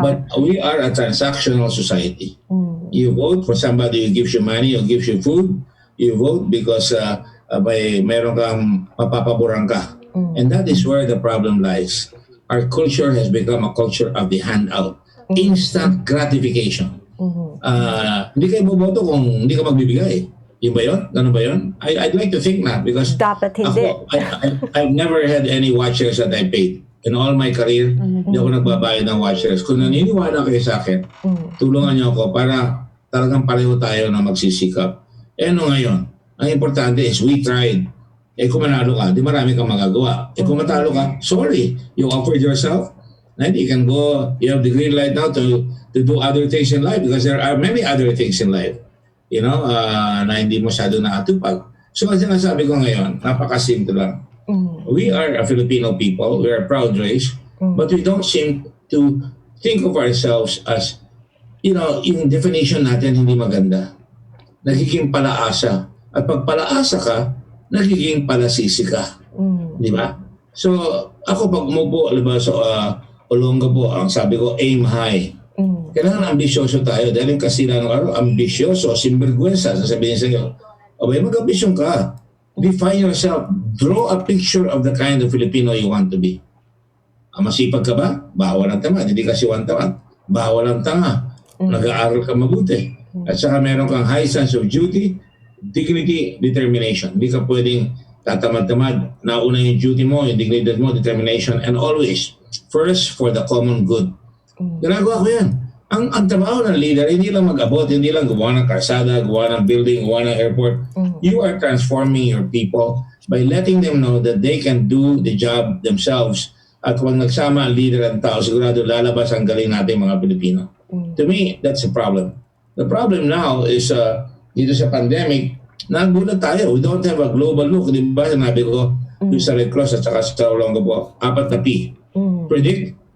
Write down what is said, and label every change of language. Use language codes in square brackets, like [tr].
[en] but we are a transactional society. You vote for somebody who gives you money or gives you food. You vote because [tl] meron kang mapapaboran ka. [en] And that is where the problem lies. Our culture has become a culture of the handout. Instant gratification. [tl] Hindi kayo boboto kung hindi ka magbibigay. Yun ba yun? Ganun ba yun? [en] I'd like to think not because [tl] Dapat hindi. [en] I've never had any watchers that I paid. In all my career, [tl] hindi ako nagbabayad ng watchers. Kung naniniwala kayo sa akin, tulungan niyo ako para talagang pareho tayo na magsisikap. Ngayon, ang importante [en] is we tried. [tl] Kung manalo ka, di marami kang magagawa. Kung matalo ka, [en] sorry, you offered yourself. And you can go, you have the green light now to do other things in life because there are many other things in life. [tl] Na hindi masyado nakatupag. So, ang sinasabi ko ngayon, napakasimple lang. [en] We are a Filipino people, we are a proud race, but we don't seem to think of ourselves as, [tl] yung definition natin hindi maganda. Nagiging palaasa. At pag palaasa ka, nagiging palasisi ka. Di ba? So, ako pag umupo, sa Olonga po, ang sabi ko, [en] aim high. [tl] Kailangan ambisyoso tayo dahil yung kasila ng araw, ambisyoso, sinvergüenza, sasabihin sa iyo, abay, mag-ambisyon ka. [en] Define yourself. Draw a picture of the kind of Filipino you want to be. [tl] Masipag ka ba? Bawal ang tamad. Hindi ka siwan tamad. Bawal ang tanga. Nag-aaral ka mabuti. At saka meron kang [en] high sense of duty, dignity, determination. [tl] Hindi ka pwedeng tatamad-tamad. [en] Nauna yung duty mo, yung dignity mo, determination, and always first for the common good. [tl] Ginagawa ko yan. Ang trabaho ng leader, hindi lang mag-abot, hindi lang gumawa ng karsada, gumawa ng building, gumawa ng airport. [en] You are transforming your people by letting them know that they can do the job themselves. [tl] At kung nagsama ang leader at tao, sigurado lalabas ang galing natin mga Pilipino. [en] To me, that's the problem. The problem now is, [tl] dito sa pandemic, nagulat tayo. [en] We don't have a global look. [tl] Di ba, sinabi ko, yung sa Red Cross at saka sa Olonga po, 4 na P. Predict.